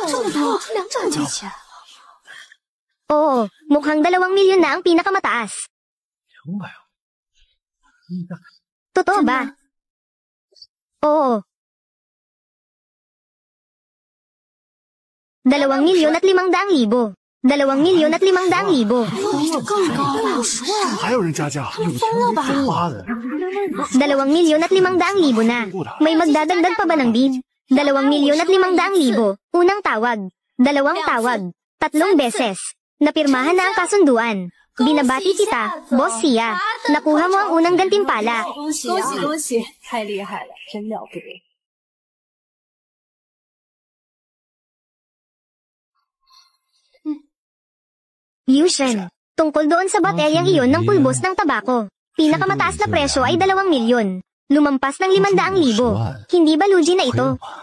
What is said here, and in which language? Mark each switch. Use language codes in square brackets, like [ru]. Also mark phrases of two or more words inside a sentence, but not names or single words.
[tl] Oo, mukhang 2,000,000 na ang pinakamataas. Totoo ba? Oo. 2,000,000 at 500,000. 2,000,000 at 500,000. [zh] 还有人加价，有钱没花的。 [tl] 2,000,000 at 500,000 na. May magdadagdag pa ba ng bid? 2,000,000 at 500,000. Unang tawag. Dalawang tawag. 3 beses. Napirmahan na ang kasunduan. Binabati kita, Boss Sia. Nakuha mo ang unang gantimpala. [zh] 恭喜恭喜，太厉害了，真了不得。 [tl] Yushen. Tungkol doon sa botelyang iyon ng pulbos ng tabako. Pinakamataas na presyo ay 2,000,000. Lumampas ng 500,000. Hindi ba lugi na ito?